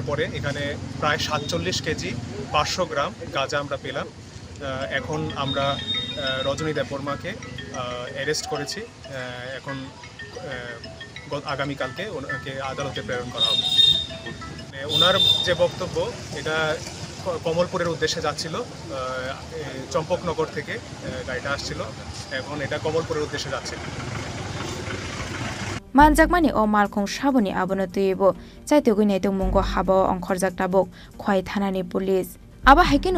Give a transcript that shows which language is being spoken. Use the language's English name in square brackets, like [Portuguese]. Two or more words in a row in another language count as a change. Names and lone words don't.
[Bangla] পরে এখানে প্রায় 47 কেজি 500 গ্রাম গাঁজা আমরা পেলাম এখন আমরা রজনী দেববর্মাকে অ্যারেস্ট করেছি এখন আগামীকালকে ওনাকে আদালতে প্রেরণ করা হবে ওনার যে বক্তব্য এটা কমলপুরের উদ্দেশ্যে যাচ্ছিল চম্পকনগর থেকে গাড়িটা আসছিল এখন এটা কমলপুরের উদ্দেশ্যে যাচ্ছিল [Kok Borok] manjakmani o malkhung saboni abono tuibo chaitogui naitung mungo habo ongkhorjak tabok khwai thanani police aba haikenu